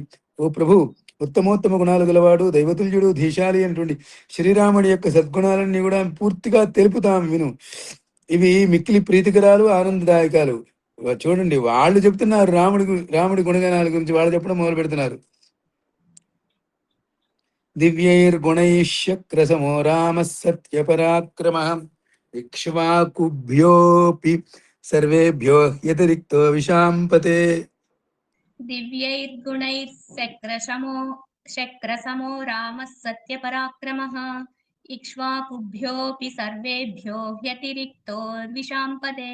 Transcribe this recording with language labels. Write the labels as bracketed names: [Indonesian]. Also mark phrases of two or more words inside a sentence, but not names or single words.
[Telugu] ఓ ప్రభు, ఉత్తమోత్తమ గుణాలు గలవాడు, దైవతుల్యుడు, ధీశాలి అయినటువంటి శ్రీరాముడి యొక్క సద్గుణాలన్నీ కూడా పూర్తిగా తెలుపుతాం విను. ఇవి మిక్కిలి ప్రీతికరాలు, ఆనందదాయకాలు. చూడండి, వాళ్ళు చెప్తున్నారు రాముడి గుణగణాల గురించి, వాళ్ళు చెప్పడం మొదలు పెడుతున్నారు. [Sanskrit] दिव्यैर्गुणैः शक्रसमो रामः सत्यपराक्रमः इक्ष्वाकुभ्योऽपि सर्वेभ्यो ह्यतिरिक्तो विशाम्पते शक्रसमो रामः सत्यपराक्रमः इक्ष्वाकुभ्योऽपि सर्वेभ्यो ह्यतिरिक्तो द्विषाम्पदे